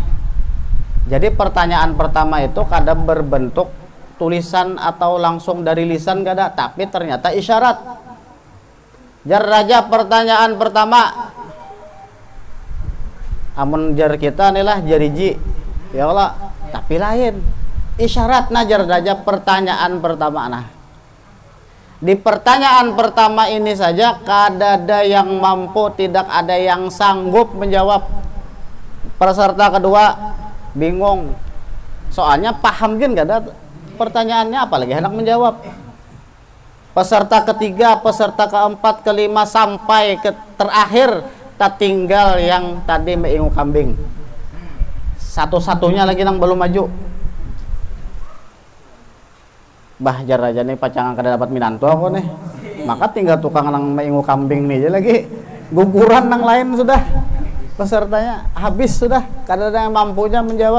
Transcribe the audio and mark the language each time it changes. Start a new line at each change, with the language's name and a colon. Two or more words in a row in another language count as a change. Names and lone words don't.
Banjar: Jadi pertanyaan pertama itu kada berbentuk tulisan atau langsung dari lisan kada, tapi ternyata isyarat. Jar raja, pertanyaan pertama. Amun jar kita nih lah jariji.
Arabic: Ya Allah,
Banjar: tapi lain. Isyarat nah jar raja pertanyaan pertama nah. Di pertanyaan pertama ini saja kada ada yang mampu, tidak ada yang sanggup menjawab.
Indonesian: Peserta kedua bingung.
Banjar: Soalnya paham kan kada pertanyaannya, apalagi hendak menjawab. Peserta ketiga, peserta keempat, kelima sampai ke terakhir tak tinggal yang tadi meingu kambing. Satu-satunya lagi yang belum maju. Bah jar raja nih pacangan kada dapat minantu aku nih. Maka tinggal tukang nang maingu kambing nih aja lagi. Guguran nang lain sudah. Pesertanya habis sudah, kada ada yang mampunya menjawab.